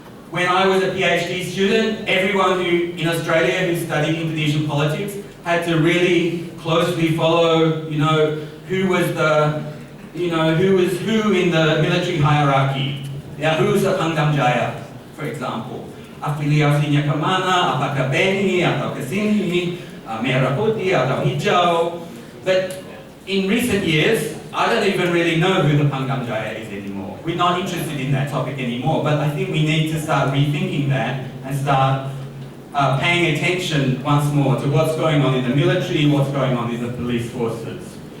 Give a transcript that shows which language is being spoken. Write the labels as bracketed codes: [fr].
[en] When I was a PhD student, everyone in Australia who studied Indonesian politics had to really closely follow, who was who in the military hierarchy. Yeah, who's the Pangdam Jaya, for example. [id] afiliasinya kemana, apakah Beni atau ke sini, merah putih atau hijau. [en] But in recent years, I don't even really know who the Pangam Jaya is anymore. We're not interested in that topic anymore, but I think we need to start rethinking that and start paying attention once more to what's going on in the military, what's going on in the police forces.